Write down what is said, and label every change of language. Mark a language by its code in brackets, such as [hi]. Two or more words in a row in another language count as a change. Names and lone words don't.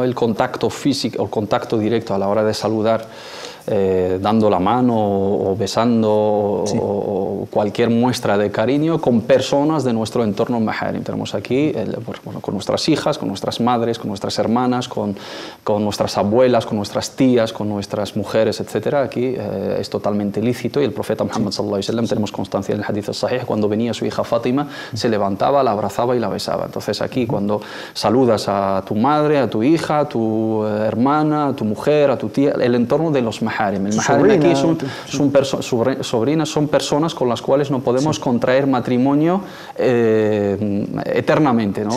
[es] El contacto físico, el contacto directo a la hora de saludar, dando la mano o besando o cualquier muestra de cariño con personas de nuestro entorno maharim. Tenemos aquí con nuestras hijas, con nuestras madres, con nuestras hermanas, con nuestras abuelas, con nuestras tías, con nuestras mujeres, etc. Aquí es totalmente lícito, y el profeta Muhammad [ar] صلى الله عليه وسلم, [es] tenemos constancia en el [ar] حديث صحيح, [es] cuando venía su hija Fátima, se levantaba, la abrazaba y la besaba. Entonces aquí, cuando saludas a tu madre, a tu hija, a tu hermana, a tu mujer, a tu tía, el entorno de los maharim. El maharim aquí sobrinas, son personas con las cuales no podemos contraer matrimonio eternamente, ¿no?